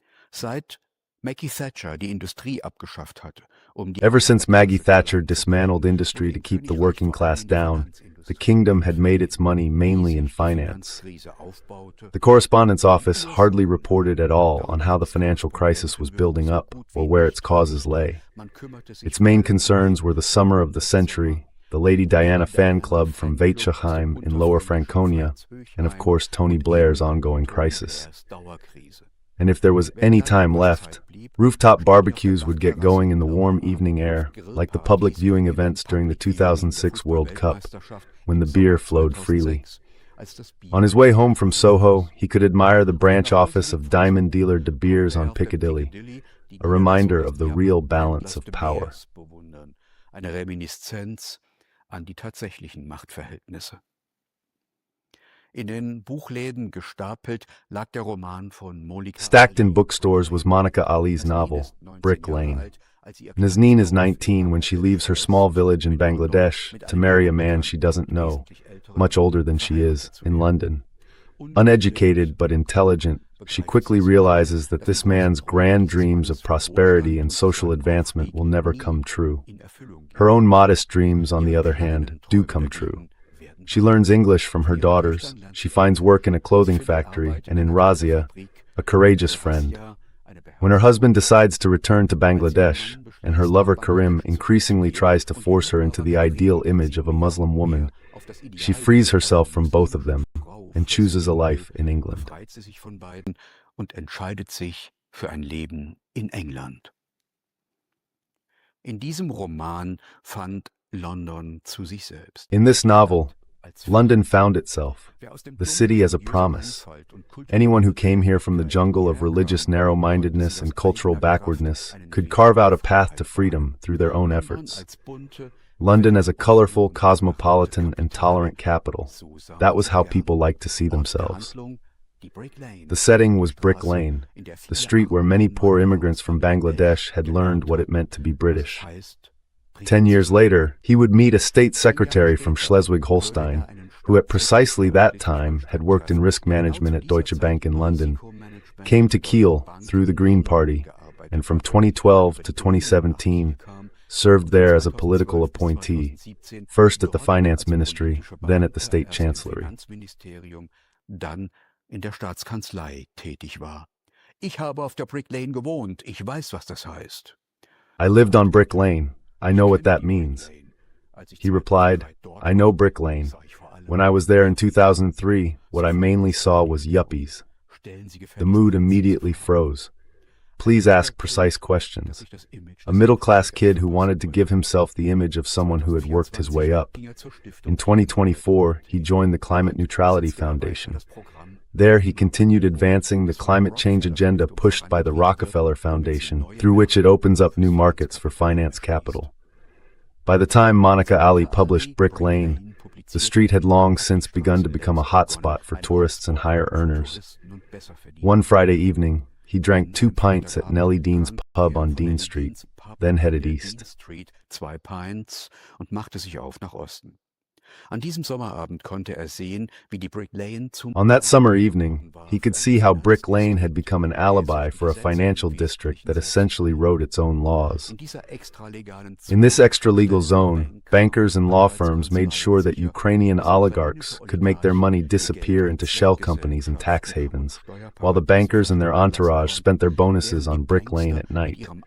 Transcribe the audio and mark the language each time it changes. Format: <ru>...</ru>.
<de>Seit Maggie Thatcher die Industrie abgeschafft hatte,</de> <en>Ever since Maggie Thatcher dismantled industry to keep the working class down, the kingdom had made its money mainly in finance. The correspondent's office hardly reported at all on how the financial crisis was building up or where its causes lay. Its main concerns were the summer of the century, the Lady Diana fan club from Weizsäckheim in Lower Franconia, and of course Tony Blair's ongoing crisis. And if there was any time left, rooftop barbecues would get going in the warm evening air, like the public viewing events during the 2006 World Cup, when the beer flowed freely. On his way home from Soho, he could admire the branch office of diamond dealer De Beers on Piccadilly, a reminder of the real balance of power.</en> <de>Eine Reminiszenz an die tatsächlichen Machtverhältnisse. In den Buchläden gestapelt lag der Roman von Monika.</de> <en>Stacked in bookstores was Monica Ali's novel, Brick Lane. Nazneen is 19 when she leaves her small village in Bangladesh to marry a man she doesn't know, much older than she is, in London. Uneducated but intelligent, she quickly realizes that this man's grand dreams of prosperity and social advancement will never come true. Her own modest dreams, on the other hand, do come true. She learns English from her daughters, she finds work in a clothing factory, and in Razia, a courageous friend. When her husband decides to return to Bangladesh, and her lover Karim increasingly tries to force her into the ideal image of a Muslim woman, she frees herself from both of them and chooses a life in England.</en> <de>Und entscheidet sich für ein Leben in England. In diesem Roman fand London zu sich selbst.</de> <en>In this novel, London found itself, the city as a promise. Anyone who came here from the jungle of religious narrow-mindedness and cultural backwardness could carve out a path to freedom through their own efforts. London as a colorful, cosmopolitan, and tolerant capital. That was how people liked to see themselves. The setting was Brick Lane, the street where many poor immigrants from Bangladesh had learned what it meant to be British. 10 years later, he would meet a state secretary from Schleswig-Holstein, who at precisely that time had worked in risk management at Deutsche Bank in London, came to Kiel through the Green Party, and from 2012 to 2017, served there as a political appointee, first at the Finance Ministry, then at the State Chancellery.</en> <de>Dann in der Staatskanzlei tätig war. Ich habe auf der Brick Lane gewohnt, ich weiß, was das heißt.</de> <en>I lived on Brick Lane. I know what that means. He replied, I know Brick Lane. When I was there in 2003, what I mainly saw was yuppies. The mood immediately froze. Please ask precise questions. A middle-class kid who wanted to give himself the image of someone who had worked his way up. In 2024, he joined the Climate Neutrality Foundation. There, he continued advancing the climate change agenda pushed by the Rockefeller Foundation, through which it opens up new markets for finance capital. By the time Monica Ali published Brick Lane, the street had long since begun to become a hotspot for tourists and higher earners. One Friday evening, he drank 2 pints at Nellie Dean's pub on Dean Street, then headed east.</en> <de>2 Pints und machte sich auf nach Osten. An diesem Sommerabend konnte sehen, wie die Brick Lane zum</de> <en>On that summer evening, he could see how Brick Lane had become an alibi for a financial district that essentially wrote its own laws. In this extra-legal zone, bankers and law firms made sure that Ukrainian oligarchs could make their money disappear into shell companies and tax havens, while the bankers and their entourage spent their bonuses on Brick Lane at night.</en>